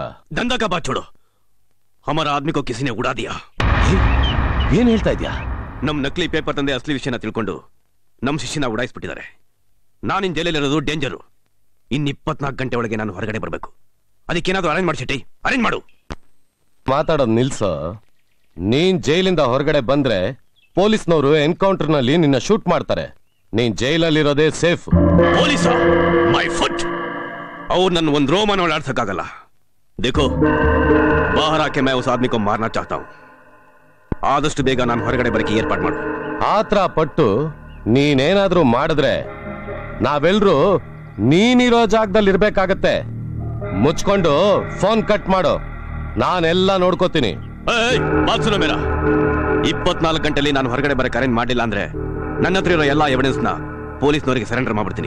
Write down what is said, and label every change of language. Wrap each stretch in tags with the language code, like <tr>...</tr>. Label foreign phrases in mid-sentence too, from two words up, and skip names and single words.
<hi>धंधा का बात छोड़ो, हमारा आदमी को किसी ने उड़ा दिया.</hi> <kn>ಏನ್ ಹೇಳ್ತಾ ಇದ್ಯಾ? ನಮ್ ನಕಲಿ ಪೇಪರ್ ತಂದೆ ಅಸಲಿ ವಿಷಯನ ತಿಳ್ಕೊಂಡು ನಮ್ ಶಿಷ್ಯನ ಉಡಾಯಿಸ್ಬಿಟ್ಟಿದ್ದಾರೆ. ನಾನಿನ್ ಜೈಲಲ್ಲಿರೋದು ಡೇಂಜರು. ಇನ್ನು 24 ಗಂಟೆ ಒಳಗೆ ನಾನು ಹೊರಗಡೆ ಬರಬೇಕು. ಅದಕ್ಕೇನಾದ್ರೂ ಅರೇಂಜ್ ಮಾಡಿ ಶೆಟ್ಟಿ, ಅರೇಂಜ್ ಮಾಡು. ಮಾತಾಡೋದು ನಿಲ್ಸೋ. ನೀನ್ ಜೈಲಿಂದ ಹೊರಗಡೆ ಬಂದ್ರೆ ಪೊಲೀಸ್ನವರು ಎನ್ಕೌಂಟರ್ ನಲ್ಲಿ ನಿನ್ನ ಶೂಟ್ ಮಾಡ್ತಾರೆ. ನೀನ್ ಜೈಲಲ್ಲಿರೋದೇ ಸೇಫ್.</kn> <en>police my foot,</en> <kn>ಅವ್ರು ನನ್ನ ಒಂದ್ ರೋಮನ ಓಡಾಡ್ಸಕ್ಕಾಗಲ್ಲ.</kn> <hi>देखो बाहर आके मैं उस आदमी को मारना चाहता हूं.</hi> <kn>ಆದಷ್ಟು ಬೇಗ ನಾನು ಹೊರಗಡೆ ಬರಕ್ಕೆ ಏರ್ಪಾಡು ಮಾಡು. ಆತ್ರ ಪಟ್ಟು ನೀನೇನಾದ್ರೂ ಮಾಡಿದ್ರೆ ನಾವೆಲ್ರೂ ನೀನಿರೋ ಜಾಗದಲ್ಲಿ ಇರ್ಬೇಕಾಗತ್ತೆ. ಮುಚ್ಕೊಂಡು ಫೋನ್ ಕಟ್ ಮಾಡು, ನಾನೆಲ್ಲ ನೋಡ್ಕೋತೀನಿ. 24 ಗಂಟೆಲಿ ನಾನು ಹೊರಗಡೆ ಬರಕ್ಕೆ ಅರೇಂಜ್ ಮಾಡಿಲ್ಲ ಅಂದ್ರೆ ನನ್ನ ಹತ್ರ ಇರೋ ಎಲ್ಲಾ ಎವಿಡೆನ್ಸ್ ನ ಪೊಲೀಸ್ನವರಿಗೆ ಸರೆಂಡರ್ ಮಾಡ್ಬಿಡ್ತೀನಿ.</kn>